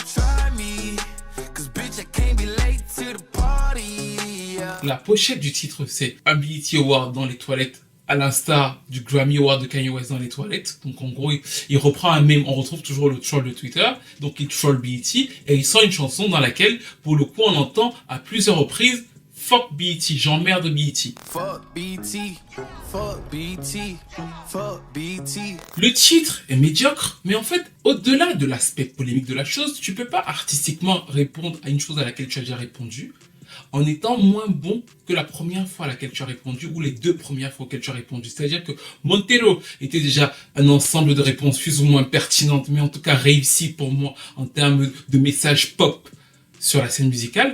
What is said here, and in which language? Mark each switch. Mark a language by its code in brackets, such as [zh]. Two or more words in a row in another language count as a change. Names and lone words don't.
[fr] La pochette du titre, c'est un BET Award dans les toilettes, à l'instar du Grammy Award de Kanye West dans les toilettes. Donc en gros, il reprend un mème, on retrouve toujours le troll de Twitter, donc il troll BET, et il sort une chanson dans laquelle, pour le coup, on entend à plusieurs reprises Fuck BET, j'emmerde BET. [en] Fuck BET, fuck BET, fuck BET. [fr] Le titre est médiocre, mais en fait, au-delà de l'aspect polémique de la chose, tu peux pas artistiquement répondre à une chose à laquelle tu as déjà répondu en étant moins bon que la première fois à laquelle tu as répondu ou les 2 premières fois auxquelles tu as répondu. C'est-à-dire que Montero était déjà un ensemble de réponses plus ou moins pertinentes, mais en tout cas réussies pour moi en termes de message pop sur la scène musicale.